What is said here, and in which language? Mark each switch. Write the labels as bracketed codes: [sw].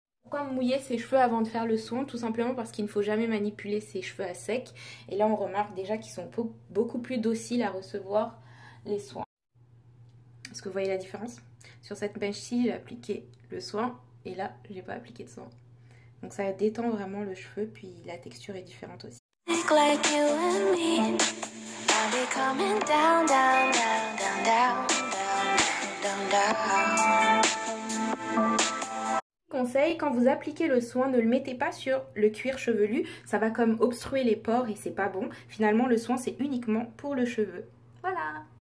[fr] Pourquoi mouiller ses cheveux avant de faire le soin? Tout simplement parce qu'il ne faut jamais manipuler ses cheveux à sec. Et là, on remarque déjà qu'ils sont beaucoup plus dociles à recevoir les soins. Est-ce que vous voyez la différence? Sur cette mèche-ci, j'ai appliqué le soin et là, j'ai pas appliqué de soin. Donc ça détend vraiment le cheveu, puis la texture est différente aussi. [en] Like you and me, I'll be coming down, down, down, down, down, down, down, down. [fr] Conseil, quand vous appliquez le soin, ne le mettez pas sur le cuir chevelu, ça va comme obstruer les pores et c'est pas bon. Finalement, le soin, c'est uniquement pour le cheveu. Voilà.